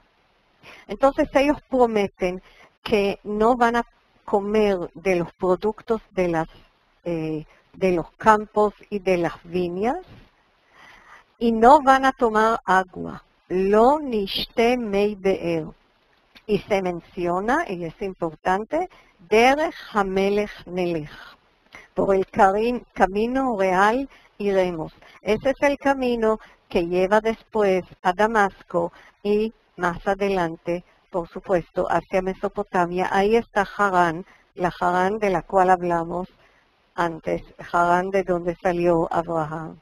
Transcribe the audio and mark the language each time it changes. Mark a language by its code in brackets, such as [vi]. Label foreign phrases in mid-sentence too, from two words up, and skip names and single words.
[es] Entonces ellos prometen que no van a comer de los productos de los campos y de las viñas, y no van a tomar agua. [he] לא נשתה מי באר. [es] Y se menciona, y es importante, [he] דרך המלך נלך. [es] Por el camino real iremos. Ese es el camino que lleva después a Damasco y más adelante, por supuesto, hacia Mesopotamia. Ahí está Harán, la Harán de la cual hablamos antes, Harán de donde salió Abraham.